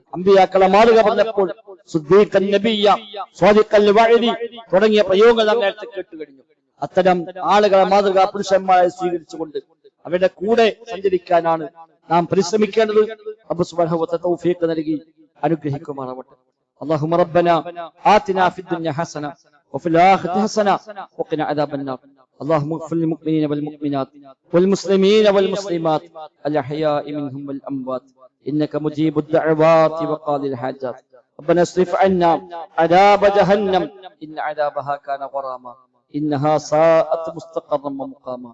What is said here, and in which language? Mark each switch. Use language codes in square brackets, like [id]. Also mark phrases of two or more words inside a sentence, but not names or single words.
[ml] അമ്പിയാക്കളെ മാതൃക പറഞ്ഞപ്പോൾ [ar] صديقا نبيا, صادق الوعد [ml] തുടങ്ങിയ പ്രയോഗങ്ങൾ നാം നേരത്തെ കേട്ടുകഴിഞ്ഞു. അത്തരം ആളുകളെ മാതൃക പുരുഷന്മാരെ സ്വീകരിച്ചുകൊണ്ട് അവരുടെ കൂടെ സഞ്ചരിക്കാനാണ് നാം പരിശ്രമിക്കേണ്ടത്. റബ്ബ് [ar] سبحانه وتعالى [ml] തൗഫീഖ് നൽകി അനുഗ്രഹിക്കുമാറാവട്ടെ. [ar] اللهم ربنا آتنا في الدنيا حسنة وفي الآخرة حسنة وقنا عذاب النار. اللهم اغفر للمؤمنين والمؤمنات والمسلمين والمسلمات الأحياء منهم والأموات إنك مجيب الدعوات وقاضي الحاجات. ربنا اصرف عنا عذاب جهنم إن عذابها كان غراما إنها ساءت مستقرا ومقاما.